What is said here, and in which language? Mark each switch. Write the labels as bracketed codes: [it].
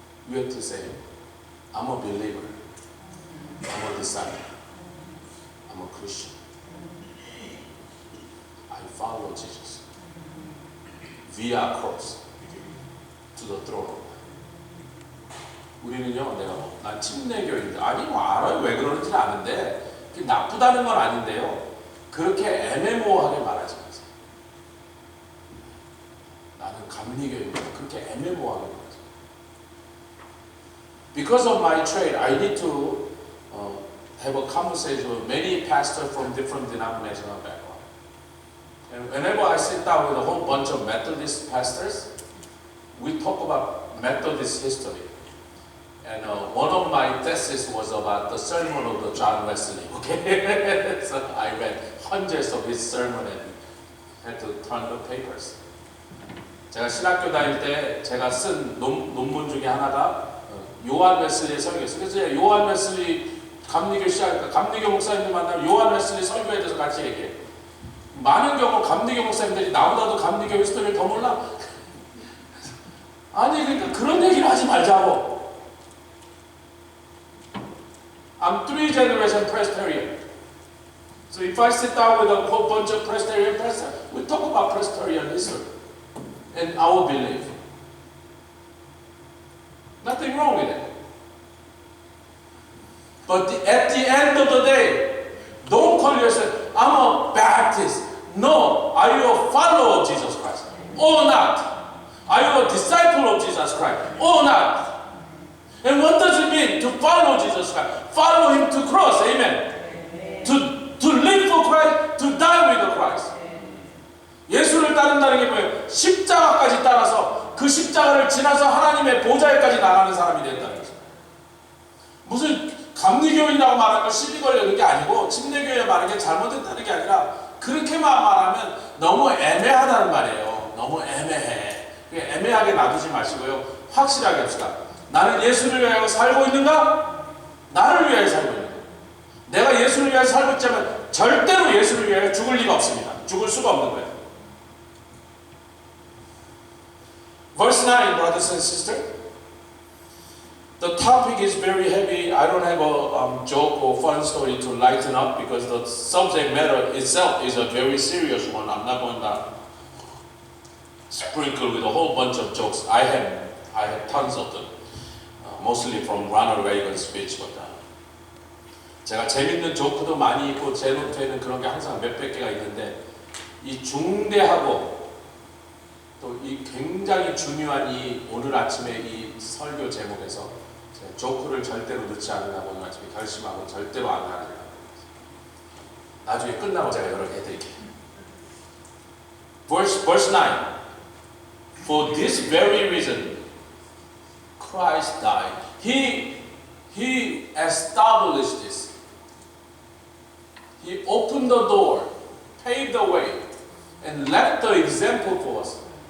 [en] You have to say, I'm a believer. I'm a disciple. I'm a Christian. I follow Jesus via cross to the throne of God. [ko] 우리는요, 난 침례교인데, 아니 뭐 알아요, 왜 그러는지 아는데 그게 나쁘다는 건 아닌데요, 그렇게 애매모호하게 말하지 마세요. 나는 감리교인데 그렇게 애매모호하게 말하지 마세요. [en] Because of my trade, I need to have a conversation with many pastors from different denominational backgrounds. And whenever I sit down with a whole bunch of Methodist pastors, we talk about Methodist history. And one of my theses was about the sermon of the John Wesley. Okay, so I read hundreds of his sermon and had to turn the papers. [ko] 제가 신학교 다닐 때 제가 쓴 논문 중에 하나가 요한 웨슬리의 설교였어요. 그래서 요한 웨슬리 감리교 시작하니까 감리교 목사님들 만나면 요한 웨슬리 설교에 대해서 같이 얘기해요. 많은 경우 감리교 목사님들이 나보다도 감리교 히스토리를 더 몰라. 아니 그러니까 그런 얘기를 하지 말자고. [en] I'm 3 generation Presbyterian. So if I sit down with a whole bunch of Presbyterian pastors, we talk about Presbyterian history and our belief. Nothing wrong with it. But at the end of the day, don't call yourself, I'm a Baptist. No, are you a follower of Jesus Christ or not? Are you a disciple of Jesus Christ or not? And what does it mean to follow Jesus Christ? Follow Him to cross, amen. To live for Christ, to die with Christ. [ko] 예수를 따른다는 게 뭐예요? 십자가까지 따라서 그 십자가를 지나서 하나님의 보좌에까지 나가는 사람이 된다는 거죠. 무슨 감리교인이라고 말하면 시비 걸려는 게 아니고 침례교회 말하는 게 잘못됐다는 게 아니라 그렇게만 말하면 너무 애매하다는 말이에요. 너무 애매해. 애매하게 놔두지 마시고요. 확실하게 합시다. 나는 예수를 위하여 살고 있는가? 나를 위하여 살고 있는가? 내가 예수를 위하여 살고 있자면 절대로 예수를 위하여 죽을 리가 없습니다. 죽을 수가 없는 거예요. [en] Verse 9, brothers and sisters. The topic is very heavy. I don't have a joke or fun story to lighten up because the subject matter itself is a very serious one. I'm not going to sprinkle with a whole bunch of jokes. I have tons of them. Mostly from Ronald Reagan's speech. [ko] But, 제가 재밌는 조크도 많이 있고 제 노트에는 그런 게 항상 몇백 개가 있는데 이 중대하고 또 이 굉장히 중요한 이 오늘 아침에 이 설교 제목에서 제가 조크를 절대로 넣지 않으려고 오늘 아침에 결심하고 절대로 안 하려고 나중에 끝나고 제가 여러 개 해드릴게요. [en] Verse 9. For this very reason Christ died. He established this. He opened the door, paved the way, and left the example for us.